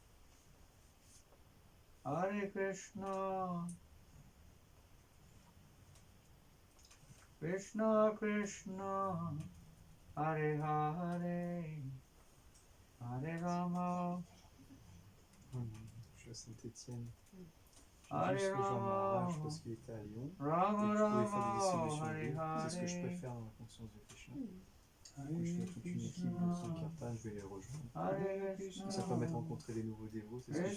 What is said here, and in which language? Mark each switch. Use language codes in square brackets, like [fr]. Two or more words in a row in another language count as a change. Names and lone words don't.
[sa] Hare Krishna, Krishna Krishna, Hare Hare, Hare Rama, [fr] Je suis à Saint-Étienne. [sa] Hare [fr] J'ai juste rejoint Maharaj [sa] Rama, [fr] parce qu'il était à Lyon. [sa] Rama [fr] Et que je pouvais faire des [sa] Rama, [fr] distributions de livres. [sa] Hare [fr] C'est ce que je [sa] Hare, [fr] préfère dans la conscience de Krishna. [sa] Hare [fr] Du coup, je fais toute une équipe de Sankirtan, je vais les rejoindre. [sa] Hare Krishna, [fr] Ça permet de rencontrer des nouveaux dévots, c'est ce que je